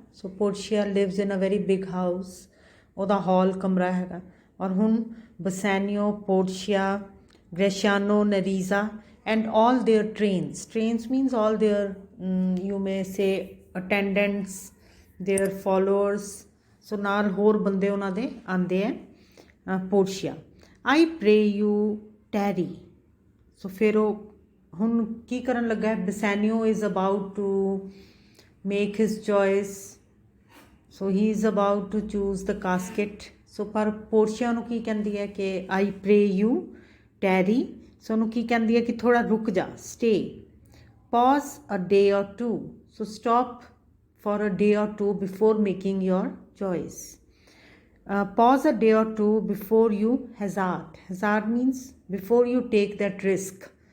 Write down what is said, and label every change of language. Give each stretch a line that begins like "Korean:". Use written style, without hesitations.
English: so Portia lives in a very big house,
Punjabi: ਉਹਦਾ ਹਾਲ ਕਮਰਾ ਹੈਗਾ. ਔਰ ਹੁਣ
English: Bassanio, Portia, Gratiano, Nerissa and all their trains means all their you may say attendants, their followers. So
Punjabi: ਨਾਲ ਹੋਰ ਬੰਦੇ ਉਹਨਾਂ ਦੇ ਆਂਦੇ ਹੈ. Portia,
English: I pray you tarry.
Punjabi: ਸੋ ਫਿਰ ਉਹ ਹੁਣ ਕੀ ਕਰਨ ਲੱਗਾ ਹੈ?
English: Bassanio is about to make his choice. So he is about to choose the casket. So
Punjabi: ਪਰ ਪੋਰਸ਼ੀਆ ਨੂੰ ਕੀ ਕਹਿੰਦੀ ਹੈ ਕਿ
English: I pray you tarry.
Punjabi: ਸੋ ਉਹਨੂੰ ਕੀ ਕਹਿੰਦੀ ਹੈ ਕਿ ਥੋੜਾ ਰੁਕ ਜਾ,
English: stay. Pause a day or two. So stop for a day or two before making your choice. Pause a day or two before you hazard. Hazard means before you take that risk.